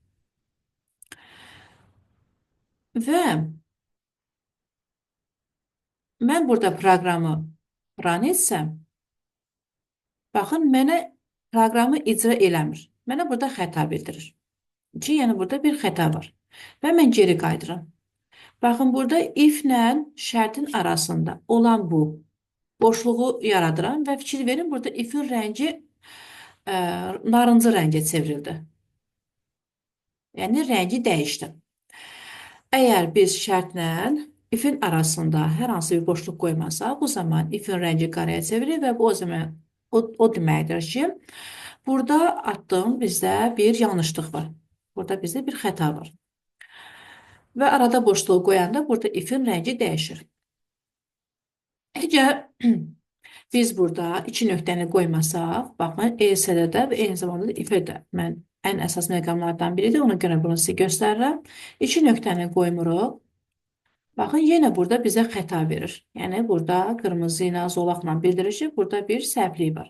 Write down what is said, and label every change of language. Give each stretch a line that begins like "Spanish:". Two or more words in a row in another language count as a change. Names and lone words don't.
Azerbaijani: Və mən burada proqramı run etsəm, baxın, mənə proqramı icra eləmir. Mənə burada xəta bildirir. Ki, yəni burada bir xəta var. Və mən geri qayıdıram. Baxın, burada if-lə şərtin arasında olan bu boşluğu yaradıram və fikir verin, burada if-in rəngi narıncı rəngə çevrildi. Yəni, rəngi dəyişdi. Əgər biz şərtlə if-in arasında hər hansı bir boşluq qoymasaq, bu zaman if-in rəngi qaraya çevirir və bu o zaman o deməkdir ki, burada atdığım bizdə bir yanlışlıq var. Burada bizdə bir xəta var. Və arada boşluğu qoyanda burada if-in rəngi dəyişir. Əgər biz burada 2 nöqtəni qoymasaq, baxın, ESD-də və eyni zamanda da if-də mən ən əsas məqamlardan biridir. Ona görə bunu sizə göstərirəm. 2 nöqtəni qoymuruq. Baxın, yenə burada bizə xəta verir. Yəni, burada qırmızı ilə, zolaqla bildirir ki, burada bir səhvlik var.